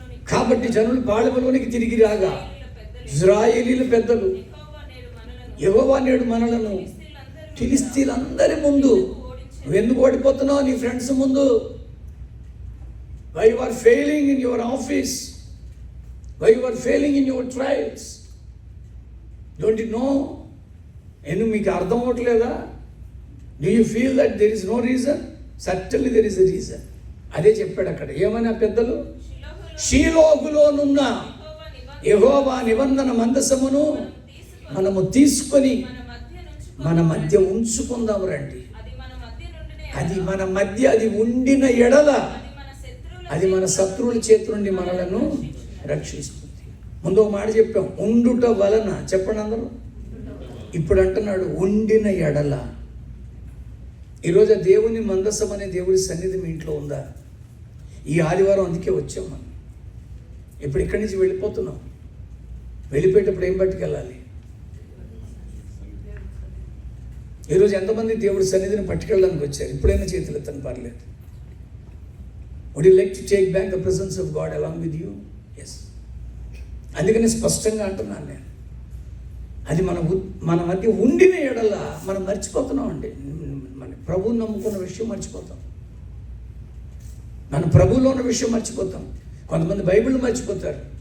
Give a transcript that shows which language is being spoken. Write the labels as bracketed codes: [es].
[te] కాబట్టి జనులు పాళెములోనికి తిరిగి రాగా ఇశ్రాయేలీయుల పెద్దలు యెహోవా నేడు మనలను ఫిలిష్తీయులందరి ముందు, నువ్వు ఎందుకు ఓడిపోతున్నావు? నీ ఫ్రెండ్స్ ముందు. [en] Why you are failing in your office? Why you are failing in your trials? Don't you know? [te] మీకు అర్థం అవ్వట్లేదా? [en] Do you feel that there is no reason? Certainly there is a reason. [te] అదే చెప్పాడు అక్కడ. ఏమని ఆ పెద్దలు? షీలోగులోనున్న యెహోవా నిబంధన మందసమును మనము తీసుకొని మన మధ్య ఉంచుకుందాం రండి. అది మన మధ్య అది ఉండిన ఎడల అది మన శత్రువుల చేతి నుండి మనలను రక్షిస్తుంది. ముందు ఒక మాట చెప్పాం, ఉండుట వలన. చెప్పండి అందరూ. ఇప్పుడు అంటున్నాడు ఉండిన ఎడల. ఈరోజు దేవుని మందసం అనే దేవుడి సన్నిధి మీ ఇంట్లో ఉందా? ఈ ఆదివారం అందుకే వచ్చాం మనం. ఇప్పుడు ఇక్కడి నుంచి వెళ్ళిపోతున్నాం. వెళ్ళిపోయేటప్పుడు ఏం పట్టుకెళ్ళాలి? ఈరోజు ఎంతమంది దేవుడి సన్నిధిని పట్టుకెళ్ళడానికి వచ్చారు? ఇప్పుడైనా చేతులు ఎత్తని పర్లేదు. [en] Would you like to take back the presence of God along with you? [te] Yes. అందుకని స్పష్టంగా అంటున్నాను నేను. అది మన మధ్య ఉండిన ఎడల మనం మర్చిపోతున్నాం అండి. మన ప్రభువుని నమ్ముకున్న విషయం మర్చిపోతాం. మన ప్రభువులో ఉన్న విషయం మర్చిపోతాం. కొంతమంది బైబిల్ మర్చిపోతారు.